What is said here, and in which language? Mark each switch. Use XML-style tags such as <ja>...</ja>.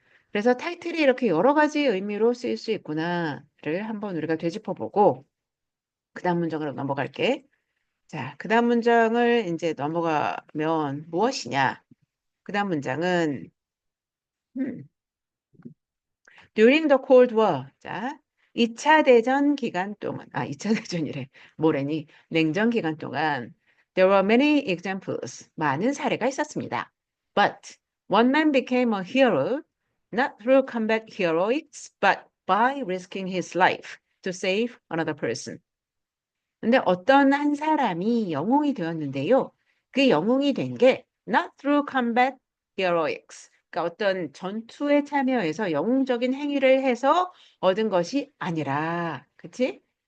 <ko>그래서 타이틀이 이렇게 여러 가지 의미로 쓰일 수 있구나를 한번 우리가 되짚어보고 그 다음 문장으로 넘어갈게. 자, 그 다음 문장을 이제 넘어가면 무엇이냐? 그 다음 문장은 음,</ko> <en>During the Cold War.</en> <ko>자, 2차 대전 기간 동안, 2차 대전이래. 뭐래니? 냉전 기간 동안</ko> <en>there were many examples.</en> <ko>많은 사례가 있었습니다.</ko> <en>But one man became a hero not through combat heroics, but by risking his life to save another person.</en> <ko>근데 어떤 한 사람이 영웅이 되었는데요. 그 영웅이 된 게</ko> <en>not through combat heroics.</en> <ko>그러니까 어떤 전투에 참여해서 영웅적인 행위를 해서 얻은 것이 아니라, 그치?</ko>